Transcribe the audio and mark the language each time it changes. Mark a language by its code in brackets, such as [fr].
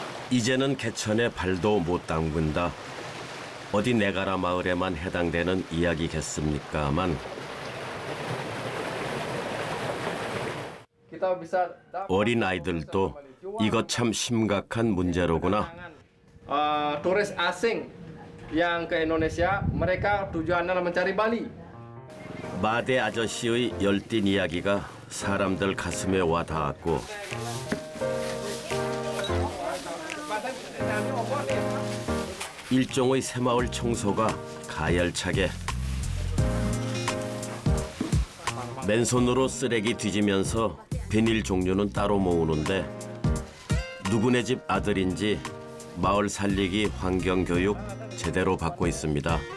[ko] 이제는 개천에 발도 못 담근다. 어디 네가라 마을에만 해당되는 이야기겠습니까만 어린 아이들도 이것 참 심각한 문제로구나. [id] Turis asing yang ke Indonesia, mereka tujuannya mencari Bali. [ko] 마대 아저씨의 열띤 이야기가 사람들 가슴에 와 닿았고, 일종의 새마을 청소가 가열차게 맨손으로 쓰레기 뒤지면서 비닐 종류는 따로 모으는데 누구네 집 아들인지 마을 살리기 환경교육 제대로 받고 있습니다.